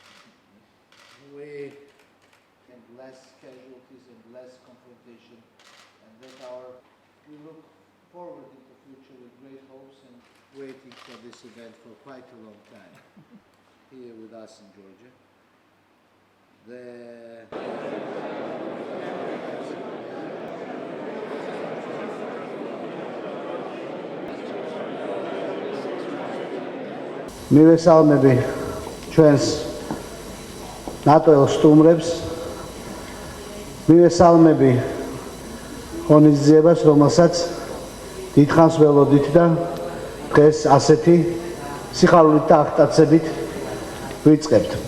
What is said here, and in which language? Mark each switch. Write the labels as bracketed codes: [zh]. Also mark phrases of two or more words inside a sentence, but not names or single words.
[en] We and less casualties and less confrontation, and that we look forward in the future with great hopes and waiting for this event for quite a long time here with us in Georgia. [ka] მივესალმები ჩვენს ნატოელ სტუმრებს, მივესალმები ღონისძიებას, რომელსაც დიდხანს ველოდით და დღეს ასეთი სიხარულით და აღტაცებით ვიწყებთ.